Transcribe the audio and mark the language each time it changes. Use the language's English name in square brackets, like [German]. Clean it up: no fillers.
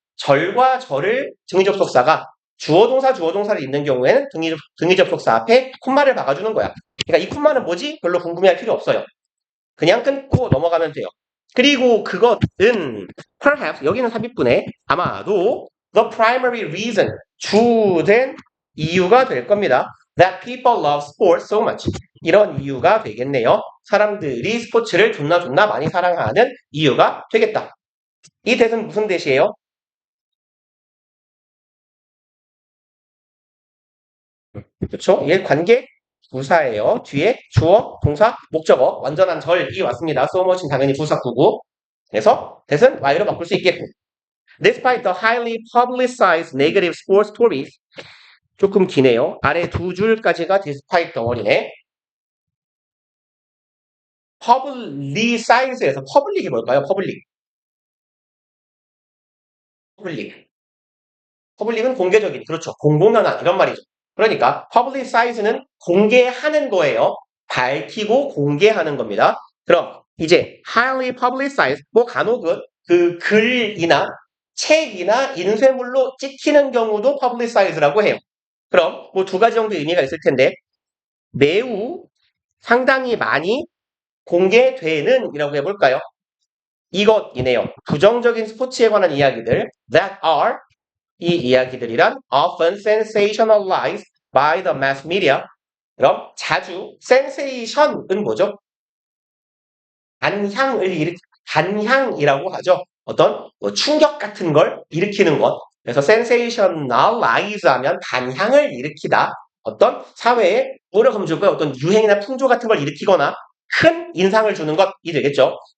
[Korean] 절과 절을 등위 접속사가 주어 동사를 잇는 경우에는 등위 접속사 앞에 콤마를 박아주는 거야. 그러니까 이 콤마는 뭐지? 별로 궁금해할 필요 없어요. 그냥 끊고 넘어가면 돼요. 그리고 그것은 perhaps 여기는 삽입분에 아마도 [English] the primary reason [Korean] 주된 이유가 될 겁니다. [English] That people love sports so much. [Korean] 이런 이유가 되겠네요. 사람들이 스포츠를 존나 많이 사랑하는 이유가 되겠다. 이 대은 무슨 대시예요? 그렇죠? 얘 관계 부사예요. 뒤에 주어, 동사, 목적어, 완전한 절이 왔습니다. so much는 당연히 부사구고. 그래서 대은 y로 바꿀 수 있겠고. [English] Despite the highly publicized negative sports stories. [Korean] 조금 기네요. 아래 두 줄까지가 despite 덩어리네. publicize에서 public이 뭘까요? public은 공개적인, 그렇죠. 공공연한 이런 말이죠. 그러니까 publicize는 공개하는 거예요. 밝히고 공개하는 겁니다. 그럼 이제 [English] highly publicized, [Korean] 뭐 간혹은 그 글이나 책이나 인쇄물로 찍히는 경우도 publicize라고 해요. 그럼 뭐 두 가지 정도 의미가 있을 텐데 매우 상당히 많이 공개되는 이라고 해볼까요? 이것이네요. 부정적인 스포츠에 관한 이야기들 [English] that are [Korean] 이 이야기들이란 [English] often sensationalized by the mass media. [Korean] 그럼 자주 sensation은 뭐죠? 반향이라고 하죠. 어떤 뭐 충격 같은 걸 일으키는 것. 그래서 sensationalize 하면 반향을 일으키다. 어떤 사회에 뭐라고 하면 좋을까요? 어떤 유행이나 풍조 같은 걸 일으키거나 큰 인상을 주는 것이 되겠죠.